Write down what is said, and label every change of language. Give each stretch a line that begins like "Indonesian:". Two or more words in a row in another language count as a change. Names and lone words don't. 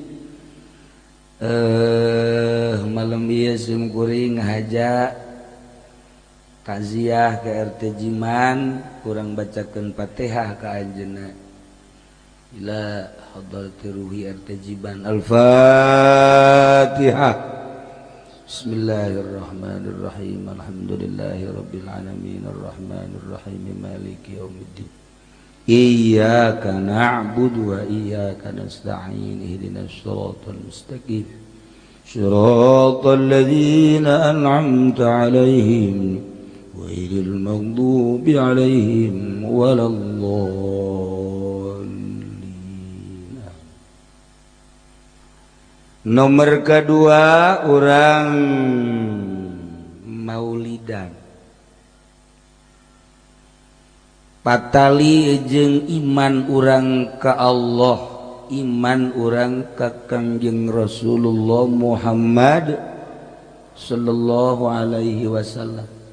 Sundanese: Malam ieu sim kuring ngahaja takziah ke RT Jiman kurang bacakeun Fatihah ka anjeunna
Arabic: إلى حضرة روح
Sundanese: RT Jiman.
Arabic: Al-Fatihah. بسم الله الرحمن الرحيم الحمد لله رب العالمين الرحمن الرحيم مالك يوم الدين. إياك نعبد وإياك نستعين اهدنا الصراط المستقيم صراط الذين أنعمت عليهم غير المغضوب عليهم ولا الضالين.
Sundanese: Nomor kedua orang maulidan patali jeung iman urang ka Allah iman urang ka Kangjeng Rasulullah Muhammad
Arabic: صلى الله عليه وسلم